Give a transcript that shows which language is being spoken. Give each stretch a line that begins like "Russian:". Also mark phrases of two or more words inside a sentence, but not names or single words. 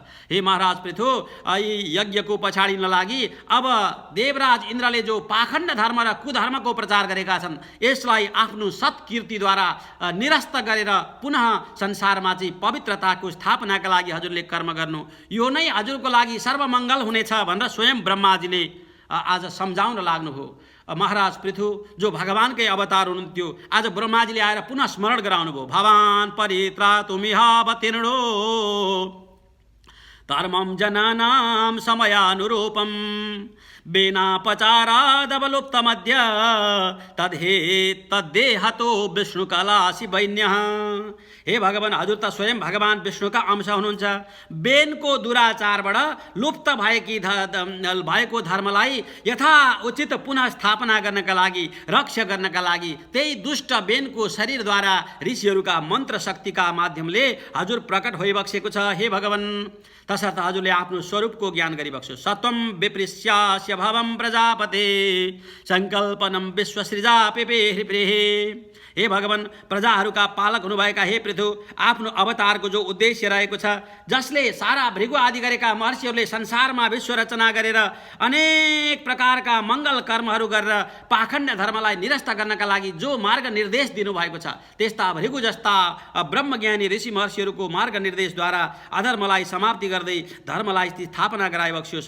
Nepali: हे महाराज पृथु, यी यज्ञको पछाडि नलागी अब देवराज इन्द्रले जो पाखण्ड धर्म र कुधर्मको प्रचार गरेका छन्, यसलाई आफ्नो सत्कीर्तिद्वारा निरस्त गरेर पुनः संसारमा चाहिँ पवित्रताको स्थापनाका लागि हजुरले कर्म गर्नु, यो नै हजुरको लागि सर्वमङ्गल हुनेछ भनेर स्वयं ब्रह्माजीले आज सम्झाउन लाग्नुभयो। महाराज पृथु जो भगवानकै अवतार हुनुहुन्थ्यो, आज ब्रह्माजीले आएर पुनः स्मरण गराउनु भयो।
Sanskrit: भवान परित्रातुमिहावतीर्णो धर्मं जनानां समयानुरूपं बेनापचारादवलुप्तमद्य तद्देहतो विष्णुकलासी वैन्यः।
Nepali: हे भगवान, हजुर त स्वयं भगवान विष्णुका अंश हुनुहुन्छ। बेनको दुराचारबाट लुप्त भएको धर्मलाई यथा उचित पुनः स्थापना गर्नका लागि, रक्षा गर्नका लागि त्यही दुष्ट बेनको शरीरद्वारा ऋषिहरूका मन्त्र शक्तिका माध्यमले हजुर प्रकट भइबक्सेको छ। हे भगवान, तसर्थ हजुरले आफ्नो स्वरूपको ज्ञान गरिबक्स्यो।
Sanskrit: सत्वं विपृश्यास्य भवं प्रजापते सङ्कल्पनं विश्वसृजा पिपेः।
Nepali: हे भगवान, प्रजाहरूका पालक हुनुभएका हे पृथु, आफ्नो अवतारको जो उद्देश्य रहेको छ, जसले सारा भृगु आदि गरेका महर्षिहरूले संसारमा विश्व रचना गरेर अनेक प्रकारका मङ्गल कर्महरू गरेर पाखण्ड धर्मलाई निरस्त गर्नका लागि जो मार्ग निर्देश दिनुभएको छ, त्यस्ता भृगु जस्ता ब्रह्मज्ञानी ऋषि महर्षिहरूको मार्ग निर्देशद्वारा अधर्मलाई समाप्ति गर्दै धर्मलाई स्थापना गराइबक्सियोस्।